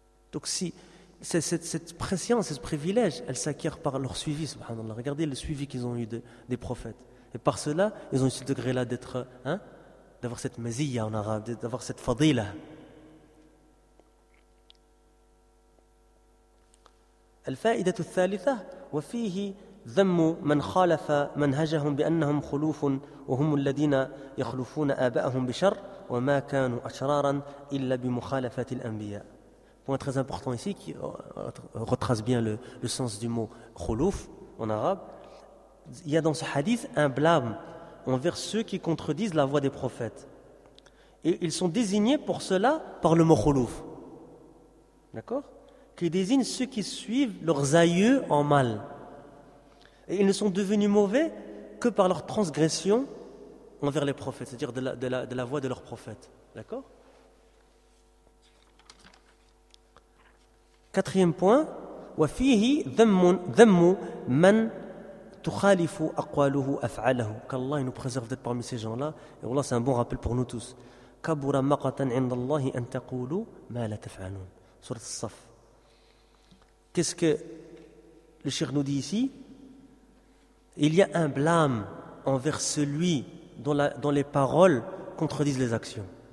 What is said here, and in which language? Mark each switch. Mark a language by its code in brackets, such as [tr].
[fr] Donc si cette préscience, ce privilège, elle s'acquiert par leur suivi, subhanallah. Regardez le suivi qu'ils ont eu des prophètes. Et par cela, ils ont eu ce degré-là d'être, hein, d'avoir cette maziyya en arabe, d'avoir cette fadila. [ar] Al-fa'idatu thalitha wa fihi ذم من خالف منهجهم بأنهم خلوف وهم الذين يخلفون آباءهم بشر وما كانوا أشرارا إلا بمخالفة الأنبياء. [fr] Point très important ici qui retrace bien le sens du mot khulouf en arabe. Il y a dans ce hadith un blâme envers ceux qui contredisent la voix des prophètes. Et ils sont désignés pour cela par le mot khulouf. D'accord ? Qui désigne ceux qui suivent leurs aïeux en mal. Et ils ne sont devenus mauvais que par leur transgression envers les prophètes, c'est-à-dire de la voix de leurs prophètes. D'accord ? Quatrième point, [ar] وَفِيهِ ذَمُّ مَنْ تُخَالِفُ أَقْوَالُهُ أَفْعَالَهُ. [fr] Qu'Allah nous préserve d'être parmi ces gens-là, et Allah c'est un bon rappel pour nous tous. [ar] كَبُرَ مَقَةً عِنْدَ اللَّهِ أَنْ تَقُولُوا مَا لَا تَفْعَالُونَ. Surat al-Saf. [fr] Qu'est-ce que le Cheikh nous dit ici ? Il y a un blâme envers celui dont les paroles contredisent les actions.